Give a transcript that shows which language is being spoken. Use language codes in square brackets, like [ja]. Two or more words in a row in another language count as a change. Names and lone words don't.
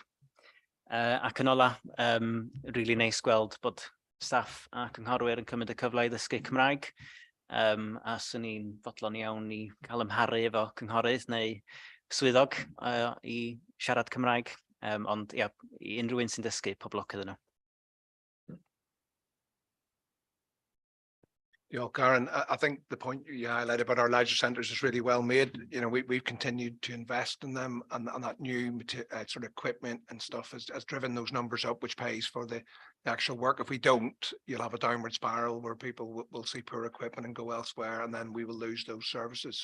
[cy] Ac yn ola, rili neis gweld bod staff a cynghorwyr yn cymryd y cyfle i ddysgu Cymraeg, a swn i'n fodlon iawn i cael ymharu efo cynghorydd neu swyddog i siarad Cymraeg, ond ia, i unrhyw un sy'n dysgu, pob lwc iddyn nhw. [en] Karen, I think the point you highlighted about our leisure centres is really well made. You know, we've continued to invest in them, and that new sort of equipment and stuff has driven those numbers up, which pays for the actual work. If we don't, you'll have a downward spiral where people will see poor equipment and go elsewhere, and then we will lose those services.